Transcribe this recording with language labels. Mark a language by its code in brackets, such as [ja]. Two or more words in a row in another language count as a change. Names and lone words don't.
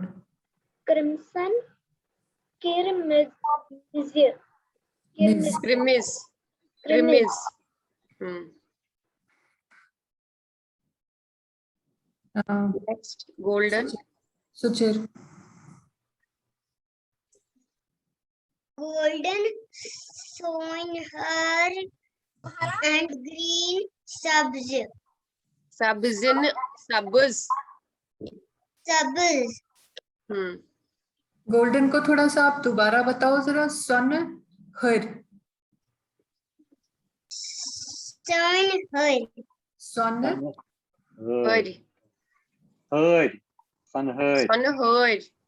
[ks] क्रिम्सन, किरमिज, मिस. क्रिमिस. क्रिमिज, [hi] हम्म. नेक्स्ट गोल्डन. [ks] सुचिर. [en] golden, सोनहर and green, [ks] सब्ज, सब्जिन. सब्ज. सब्ज, [hi] गोल्डन को थोड़ा सा आप दोबारा बताओ जरा. [ks] सन हर. सोनहर, सन हर. हर. सनहर. सनहर.